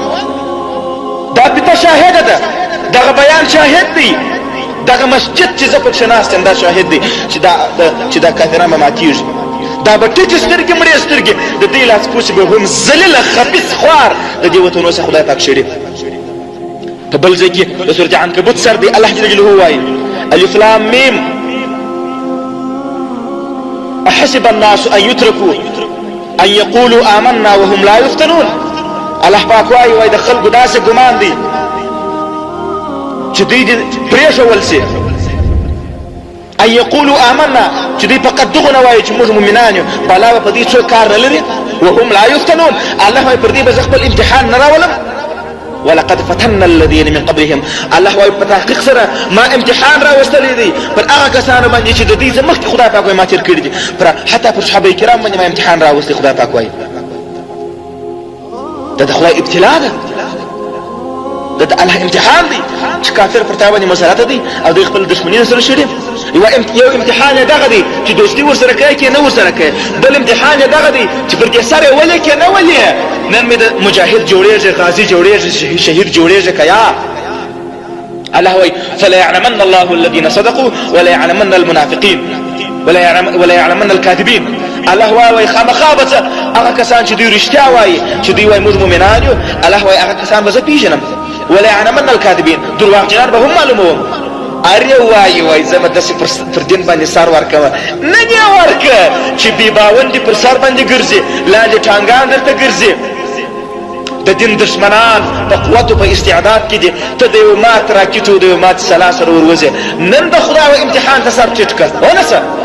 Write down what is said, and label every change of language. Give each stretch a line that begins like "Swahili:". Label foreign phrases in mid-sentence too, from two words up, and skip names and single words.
Pashto: دا پته شاهد ده دغه بیان شاهد دی دغه مسجد چې زه پکښې ناست یم دا شاهد دی چې دا کافران به ماتېږي دا به ټیټې سترګې مړې سترګې د دې لاس پوڅې به هم ذلیله خبیث خوار د دې وطنو څخه خدای پاک شړي په بل ځای کې د سورة عنکبوت سر دی
Arabic: الله جل جلاله
Pashto: وایي
Arabic: الف لام میم احسب الناس ان يتركوا ان يقولوا آمنا وهم لا يفتنون
Pashto: الله پاک وایي د خلکو داسې ګمان دی چې دوی دې پرېښول سي
Arabic: ان یقولوا آمنا
Pashto: چې دوی فقط دغه نه وایي چې موږ مؤمنان یو بلا به په دې څوک کار نه لري
Arabic: وهم لا یفتنون
Pashto: الله وایي پر دې به زه خپل امتحان نه راولم
Arabic: ولقد فتنا الذين من قبلهم
Pashto: الله وایي په تحقیق سره ما امتحان راوستلی دی پر هغه کسانو باندې چې د دې څخه مخکې خدای پاک وایي ما تېر کړي دي حتی پر صحابه کرام باندې ما امتحان راوستی خدای پاک وایي دا د خدای ابتلا ده دا د الله امتحان دی چې کافر پر تا باندې مسلط دی او دوی خپل دښمني سره شړي یو امتحان یې دغه دی چې دوستي ورسره کوي که نه ورسره کوي بل امتحان یې دغه دی چې پر دې سر یې ولې که نه ولې نن مې د مجاهد جوړېږي غازي جوړېږي شهید جوړېږي که یا الله وایي
Arabic: فلا يعلمن الله الذين صدقوا ولا يعلمن المنافقين ولا يعلمن الكاذبين
Pashto: الله وایي خامخا به هغه کسان چې دوی رښتیا وایي چې دوی وایي موږ مؤمنان یو الله وایي هغه کسان به زه پیژنم
Arabic: ولا يعلمن الكاذبين
Pashto: دروغجنان به هم معلوموم ار یو وایي زه به داسې پر دین باندې سر ورکوه نه یې ورکه چې بې باوندې پر سر باندې ګرځي لاندې ټانګان درته ګرځي د دین دشمنان په قوت او په استعداد کې دي ته د یو مات راکټ او د یو مات سلا سره وروځې نن د خدای امتحان ته سر ټیټ کړه ونسه